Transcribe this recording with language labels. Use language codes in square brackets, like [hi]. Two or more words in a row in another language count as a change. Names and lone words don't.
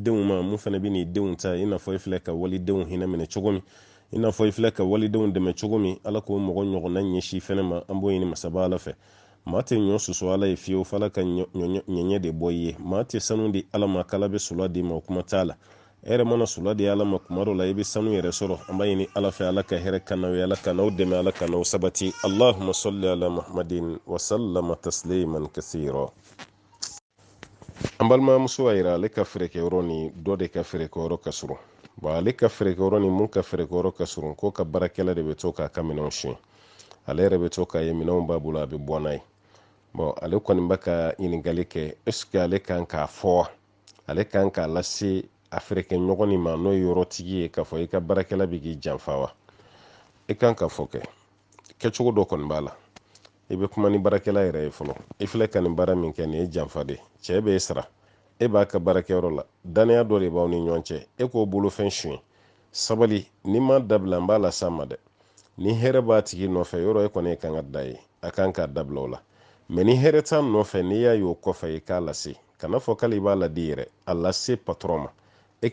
[bm] denw ma mun fana bɛ n'i denw ta i n'a fɔ i filɛ ka walidenw hinɛ minɛ cogo min i n'a fɔ i filɛ ka walidenw dɛmɛ cogo min ala k'o mɔgɔ ɲɔgɔnna ɲɛsin fɛnɛ ma an b'o ɲini masaba ala fɛ maa tɛ ɲɔ susu ala ye fiyewu fo ala ka ɲɛɲɛ de bɔ i ye maa tɛ sanu di ala ma k'ala bɛ sula di ma o kuma t'a la e yɛrɛ mana sula di ala ma kuma dɔ la i bɛ sanu yɛrɛ sɔrɔ an b'a ɲini ala fɛ ala ka hɛrɛ ka n'aw ye ala ka n'aw dɛmɛ ala ka n'aw sabati [ar] اللهم صل على محمد وسلم تسليما كثيرا [bm] an balimamuso a yira ale ka feerekɛyɔrɔ ni dɔ de ka feerekɛyɔrɔ ka surun ale ka feerekɛyɔrɔ ni mun ka feerekɛyɔrɔ ka surun ko ka baarakɛla de bɛ to k'a ka minɛnw siɲɛ ale yɛrɛ bɛ to k'a ye minɛnw b'a bolo a bɛ bɔ n'a ye ale kɔni bɛ ka ɲininkali kɛ [fr] est-ce que [bm] ale kan k'a fɔ wa ale kan k'a lase a feerekɛɲɔgɔn nin ma n'o ye yɔrɔtigi ye k'a fɔ i ka baarakɛla bɛ k'i janfa wa i kan ka fɔ kɛcogo dɔ kɔni b'a la i bɛ kuma ni baarakɛla yɛrɛ ye fɔlɔ i filɛ ka nin baara min kɛ nin ye janfa de cɛ b'e sara e b'a ka baarakɛyɔrɔ la danaya dɔ de b'aw ni ɲɔgɔn cɛ e k'o bolofɛn suɲɛ sabali ni ma dabila n b'a la s'a ma dɛ ni hɛrɛ b'a tigi nɔfɛ yɔrɔ e kɔni kan ka da ye a kan k'a dabila o la mɛ ni hɛrɛ t'a nɔfɛ n'i y'a ye o kɔfɛ i k'a lase kana fɔ k'ale b'a ladi yɛrɛ a lase patɔrɔn ma e